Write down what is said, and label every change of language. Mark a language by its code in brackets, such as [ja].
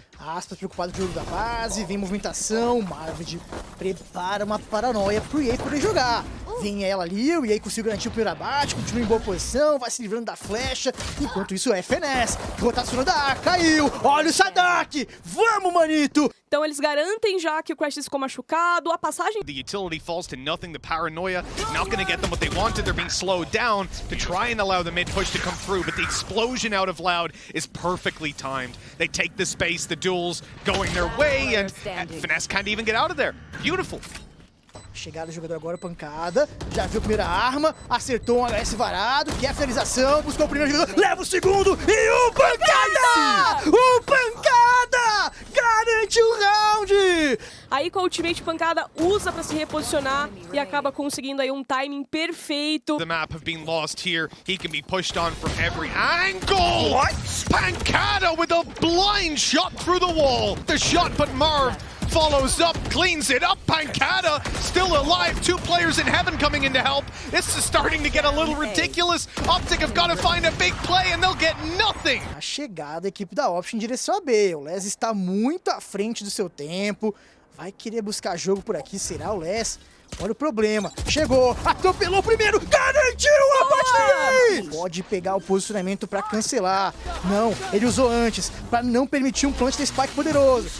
[pt] Aspas preocupado com o jogo da base, vem movimentação, Marved prepara uma paranoia pro EA poder jogar. Vem ela ali, o EA conseguiu garantir o primeiro abate, continua em boa posição, vai se livrando da flecha, enquanto isso o FNS, rotacionando da A, caiu, olha o Sadak, vamos manito! Então eles garantem já que o Crashes ficou machucado, a passagem... [en] The utility falls to nothing, the paranoia not going to get them what they wanted, they're being slowed down to try and allow the mid push to come through, but the explosion out of Loud is perfectly timed. They take the space, the duels going their way, and Finesse can't even get out of there. Beautiful. [pt] Chegada do jogador agora, pancada, já viu a primeira arma, acertou um HS varado, quer a finalização, buscou o primeiro jogador, leva o segundo e o pancada! O pancada! Garante o round! Aí com a ultimate Pancada usa pra se reposicionar e acaba conseguindo aí um timing perfeito. [en] The map have been lost here. He can be pushed on from every angle. What? Pancada with a blind shot through the wall. The shot, but Marv follows up, cleans it up. Pancada still alive. 2 players in heaven coming in to help. This is starting to get a little ridiculous. Optic have got to find a big play and they'll get nothing. [pt] A chegada da equipe da Optic em direção a B. O Les está muito à frente do seu tempo. Vai querer buscar jogo por aqui, será o Les? Olha o problema, chegou, atropelou primeiro, garantiu a partida! Pode pegar o posicionamento para cancelar. Não, ele usou antes, para não permitir um plant de spike poderoso.